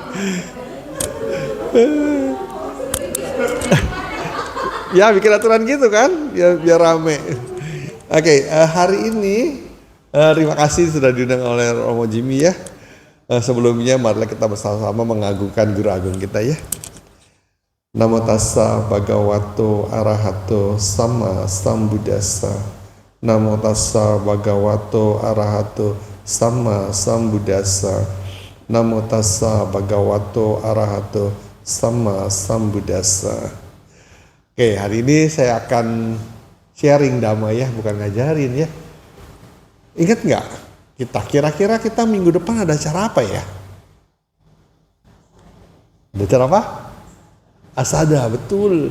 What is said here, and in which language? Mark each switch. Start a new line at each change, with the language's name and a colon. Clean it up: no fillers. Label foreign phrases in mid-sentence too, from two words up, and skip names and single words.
Indonesian: Ya bikin aturan gitu kan, biar rame. Oke, hari ini terima kasih sudah diundang oleh Romo Jimmy ya. Sebelumnya marilah kita bersama-sama mengagungkan guru agung kita ya.
Pali: Namo tassa bhagavato arahato sama sambuddhassa. Namo tassa bhagavato arahato sama sambuddhassa. Namo tassa bhagavato arahato sama sambuddhassa.
Indonesian: Oke, hari ini saya akan sharing dhamma ya, bukan ngajarin ya. Ingat nggak? Kira-kira kita minggu depan ada acara apa ya? Ada acara apa? Asada, betul.